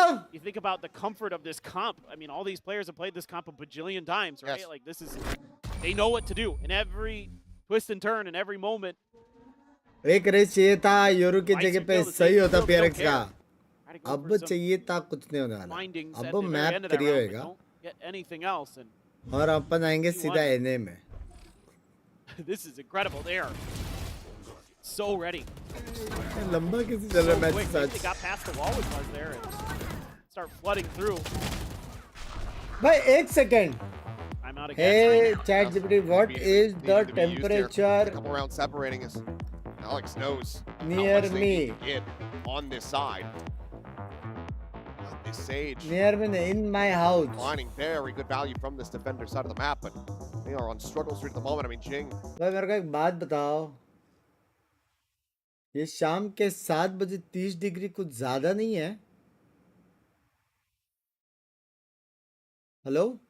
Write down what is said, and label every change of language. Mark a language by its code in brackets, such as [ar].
[en] You think about the comfort of this comp. I mean, all these players have played this comp a bajillion times, right? Yes. Like this is, they know what to do in every twist and turn, in every moment. [hi] एक race चाहिए था Yoru की जगह पे सही होता PRX का. अब चाहिए था कुछ नहीं होने वाला. अब मैप क्रिएट होएगा. [en] Anything else, and [hi] और अपन आएंगे सीधा NA में. [en] This is incredible. They are so ready. [hi] लंबा कैसे चल रहा है match [en] They got past the wall with Buzz there and start flooding through. [hi] भाई एक second. [en] I'm out of Hey ChatGPT, what is the temperature? A couple rounds separating us. Alex knows Near how much they me. need to get on this side. This Sage Near me in my house. finding very good value from this defender side of the map, but they are on struggle street at the moment. I mean, Jinggg. [hi] भाई मेरे को एक बात बताओ. ये शाम के 7:30 degree कुछ ज़्यादा नहीं है? हेलो?